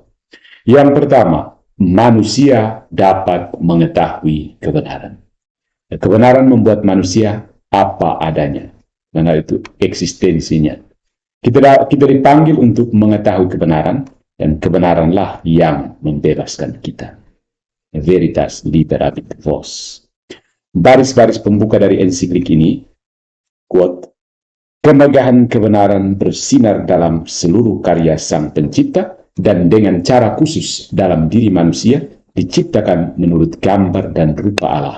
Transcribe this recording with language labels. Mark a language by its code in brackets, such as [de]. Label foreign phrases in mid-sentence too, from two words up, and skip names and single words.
[id] Yang pertama, manusia dapat mengetahui kebenaran. Kebenaran membuat manusia apa adanya, karena itu eksistensinya. Kita dipanggil untuk mengetahui kebenaran, dan kebenaranlah yang membebaskan kita. [la] Veritas liberabit vos. [id] Baris-baris pembuka dari ensiklik ini, quote, kemegahan kebenaran bersinar dalam seluruh karya Sang Pencipta dan dengan cara khusus dalam diri manusia diciptakan menurut gambar dan rupa Allah.